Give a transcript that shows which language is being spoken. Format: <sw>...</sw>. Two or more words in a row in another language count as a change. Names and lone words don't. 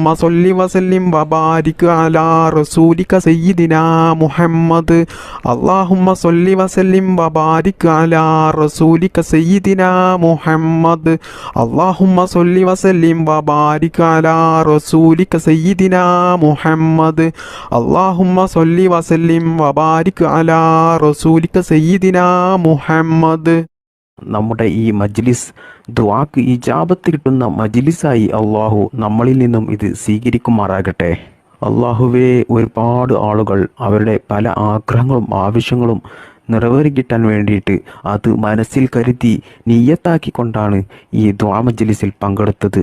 <ar>صل وسلم وبارك على رسولك سيدنا محمد اللهم صل وسلم وبارك على رسولك سيدنا محمد اللهم صل وسلم وبارك على رسولك سيدنا محمد اللهم صل وسلم وبارك على رسولك سيدنا محمد.</ar> <ml>നമ്മുടെ ഈ മജ്ലിസ് ദുആക്ക് ഇജാബത്ത് കിട്ടുന്ന മജ്ലിസായി അള്ളാഹു നമ്മളിൽ നിന്നും ഇത് സ്വീകരിക്കുമാറാകട്ടെ. അള്ളാഹുവേ, ഒരുപാട് ആളുകൾ അവരുടെ പല ആഗ്രഹങ്ങളും ആവശ്യങ്ങളും നിറവേറിക്കിട്ടാൻ വേണ്ടിയിട്ട് അത് മനസ്സിൽ കരുതി നിയ്യത്താക്കിക്കൊണ്ടാണ് ഈ ദുആ മജ്ലിസിൽ പങ്കെടുത്തത്.</ml>